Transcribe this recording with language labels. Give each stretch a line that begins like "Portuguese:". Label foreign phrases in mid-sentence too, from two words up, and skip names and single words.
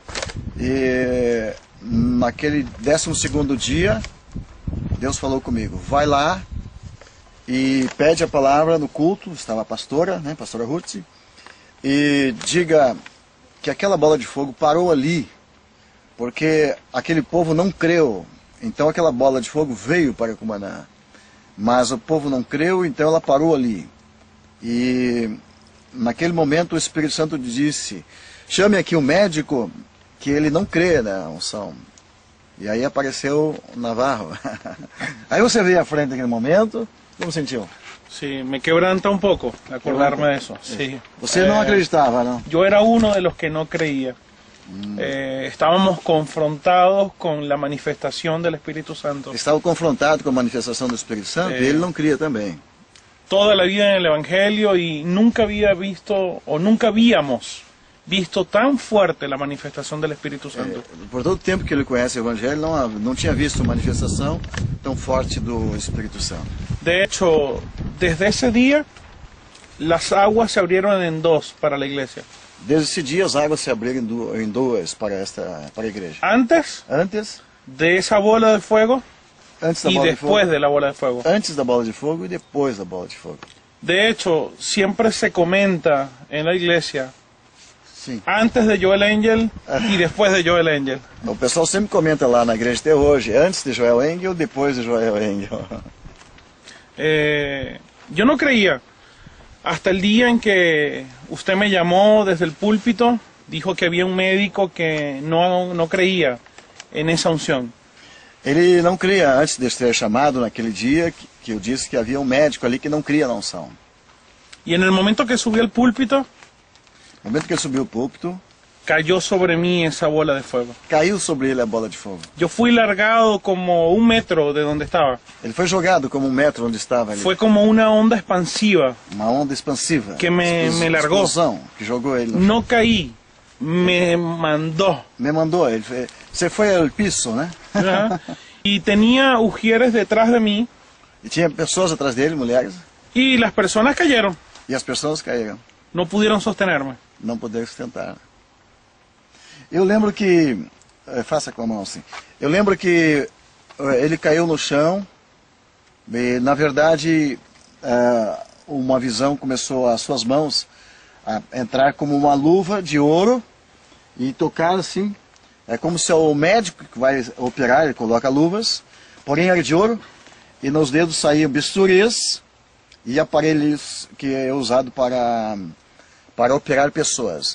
Portuguese: E naquele 12º dia, Deus falou comigo, vai lá e pede a palavra no culto, estava a pastora, né, pastora Ruth, e diga que aquela bola de fogo parou ali, porque aquele povo não creu, então aquela bola de fogo veio para Cumaná, mas o povo não creu, então ela parou ali. E naquele momento o Espírito Santo disse, chame aqui o médico, que ele não crê na unção. E aí apareceu o Navarro. Aí você veio à frente naquele momento, como sentiu?
Spanish: Sí, me quebranta un poco acordarme de eso. Sí.
Portuguese: Você não acreditava, não?
Spanish: Yo era uno de los que no creía. Estábamos confrontados con la manifestación del Espíritu Santo.
Portuguese: Estava confrontado com a manifestação do Espírito Santo e ele não cria também.
Spanish: Toda la vida en el Evangelio y nunca habíamos visto tan fuerte la manifestación del Espíritu Santo.
Portuguese: Por todo o tempo que ele conhece o Evangelho, não tinha visto manifestação tão forte do Espírito Santo.
Spanish: De hecho, desde ese día, las aguas se abrieron en dos para la iglesia.
Portuguese: Desde esse dia, as águas se abriram em duas para a igreja.
Spanish: Antes de esa bola de fuego y después de la bola de fuego.
Portuguese: Antes da bola de fogo e depois da bola de fogo.
Spanish: De hecho, siempre se comenta en la iglesia,
Portuguese: sim, antes de Joel Angel e depois de Joel Angel. O pessoal sempre comenta lá na igreja até hoje, antes de Joel Angel, depois de Joel Angel.
Spanish: Yo no creía hasta el día en que usted me llamó desde el púlpito, dijo que había un médico que no creía en esa unción.
Portuguese: Ele não cria, antes de ser chamado naquele dia, que eu disse que havia um médico ali que não cria na unção.
Spanish: Y en el momento que subí al púlpito,
Portuguese: no momento que ele subiu ao púlpito,
Spanish: cayó sobre mí esa bola de fuego.
Portuguese: Caiu sobre ele a bola de fogo.
Spanish: Yo fui largado como 1 metro de donde estaba.
Portuguese: Ele foi jogado como 1 metro onde estava ali.
Spanish: Fue como una onda expansiva.
Portuguese: Uma onda expansiva.
Spanish: Que me largó.
Portuguese: Explosão, que jogou ele.
Spanish: No caí, me mandó.
Portuguese: Me mandou, você foi ao piso, né?
Spanish: Y tenía ujieres detrás de mí.
Portuguese: E tinha pessoas atrás dele, mulheres.
Spanish: Y las personas cayeron.
Portuguese: E as pessoas caíram.
Spanish: No pudieron sostenerme.
Portuguese: Não puderam sustentar. Eu lembro que, faça com a mão assim, eu lembro que ele caiu no chão e na verdade uma visão começou, as suas mãos a entrar como uma luva de ouro e tocar assim É como se o médico que vai operar, ele coloca luvas, porém era de ouro, e nos dedos saíam bisturis e aparelhos que é usado para operar pessoas.